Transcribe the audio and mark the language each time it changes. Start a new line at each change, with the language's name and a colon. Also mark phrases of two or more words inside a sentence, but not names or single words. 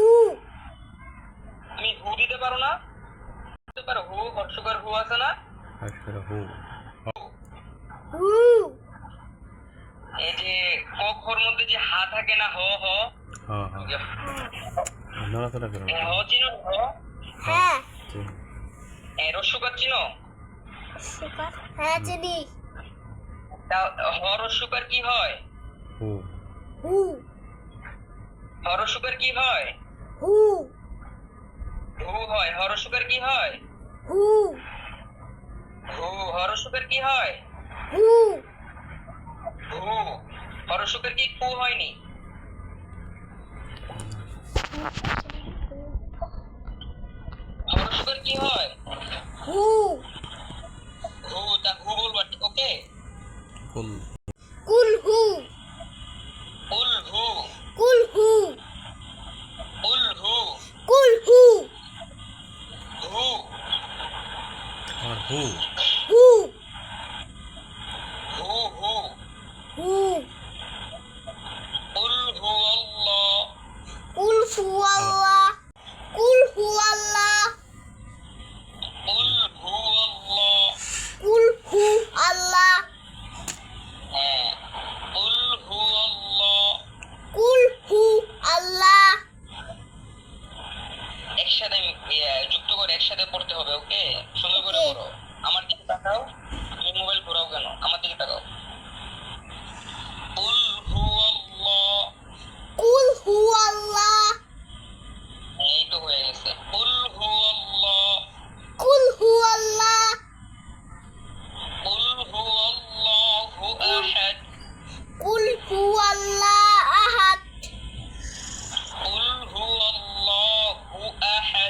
Bangla: তুমি হু দিতে পারো না? দিতে পারো, হু হর্ষকার হু আছে না? আশর হু হু এই যে ক খর মধ্যে যে হা থাকে না, হ হ, হ্যাঁ হ্যাঁ নড়াচড়া করো হ চিনো, হ হ্যাঁ রস্যকার চিনো? সুপার হ্যাঁ চিনি তা হ রস্যকার কি হয়? হু হু হ রস্যকার কি হয়? হু হু হয়। হ রস্যকার কি হয়? হু হু। হ রস্যকার কি হয়? হু হু। হ রস্যকার কি কু হয়নি? হ রস্যকার কি হয়? হু হু। তা হু বলবা, ওকে?
Arabic: قل قل هو قل هو. قل هو قل هو. قل هو হু।
Bangla: আর হু হু হু হু। হু
Arabic: قل هو الله. قل فو الله قل هو الله قل هو الله. قل هو الله হ্যাঁ। قل هو الله. قل هو الله
Bangla: একসাথে যুক্ত করে একসাথে পড়তে হবে, ওকে? সুন্দর করে
English: Okay.
Bangla: পড়ো। আমার দিকে তাকাও, তুমি মোবাইল ঘোরাও কেন? আমার দিকে তাকাও।
Arabic: قل هو الله. قل هو الله
Bangla: এই তো হয়ে গেছে।
Arabic: قل هو الله. قل هو الله قل هو الله أحد. قل هو الله أحد قل هو الله أحد.